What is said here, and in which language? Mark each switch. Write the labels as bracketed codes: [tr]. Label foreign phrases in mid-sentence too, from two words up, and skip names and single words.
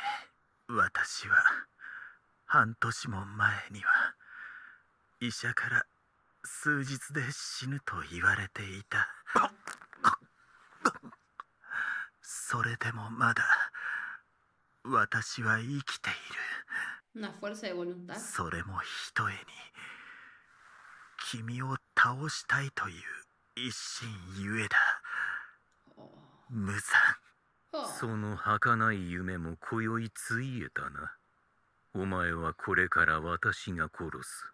[ja] 私は半年も前には医者から数日で死ぬと言われていた。それでもまだ私は生きている。 [es] Una fuerza de voluntad. [ja] それもひとえに君を倒したいという一心ゆえだ。無惨。その儚い夢も今宵ついえたな。お前はこれから私が殺す。